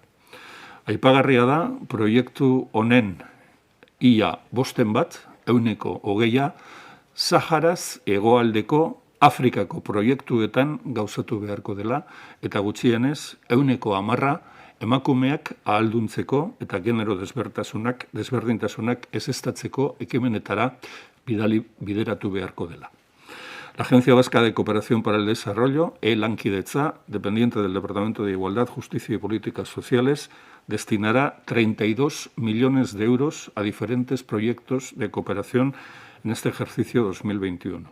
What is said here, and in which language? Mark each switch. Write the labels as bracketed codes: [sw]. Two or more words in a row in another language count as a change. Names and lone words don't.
[eu] Aipagarria da, proiektu honen ia bosten bat, 20%, Saharaz hegoaldeko Afrikako proiektuetan gauzatu beharko dela, eta gutxienez, 10% emakumeak ahalduntzeko eta genero desberdintasunak ezeztatzeko ekimenetara bideratu beharko dela. [es] La Agencia Vasca de Cooperación para el Desarrollo, Lankidetza, dependiente del Departamento de Igualdad, Justicia y Políticas Sociales, destinará 32 millones de euros a diferentes proyectos de cooperación en este ejercicio 2021.